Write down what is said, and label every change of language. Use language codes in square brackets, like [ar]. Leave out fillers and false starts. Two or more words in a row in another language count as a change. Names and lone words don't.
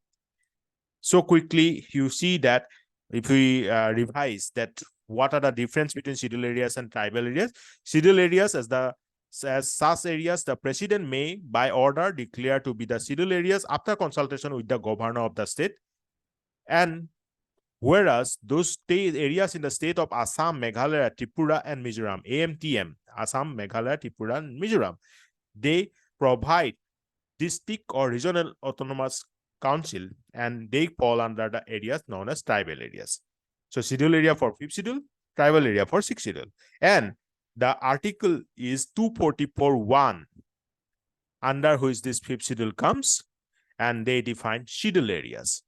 [en] So quickly, you see that if we revise that what are the difference between scheduled areas and tribal areas? Scheduled areas as such areas, the president may by order declare to be the scheduled areas after consultation with the governor of the state. And whereas those state areas in the state of Assam, Meghalaya, Tripura, and Mizoram, AMTM, Assam, Meghalaya, Tripura, and Mizoram, they provide district or regional autonomous council, and they fall under the areas known as tribal areas. So schedule area for fifth schedule, tribal area for sixth schedule. And the article is 244(1), under which this fifth schedule comes, and they define schedule areas.